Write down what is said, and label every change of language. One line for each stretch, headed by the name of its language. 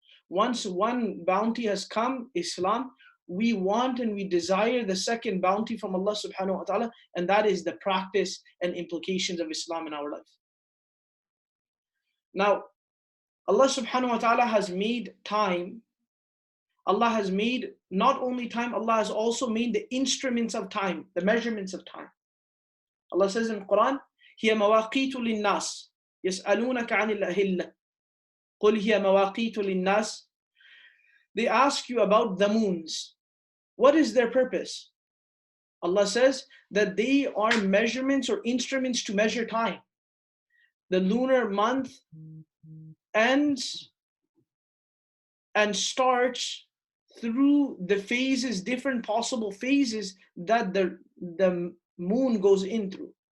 English: Once one bounty has come, Islam, we want and we desire the second bounty from Allah subhanahu wa ta'ala, and that is the practice and implications of Islam in our life. Now, Allah subhanahu wa ta'ala has made time. Allah has made not only time, Allah has also made the instruments of time, the measurements of time. Allah says in Quran,
Arabic: هي مواقيت للناس يسألونك عن الأهلة قل هي مواقيت للناس.
English: They ask you about the moons. What is their purpose? Allah says that they are measurements or instruments to measure time. The lunar month ends and starts through the phases, different possible phases that the moon goes in through.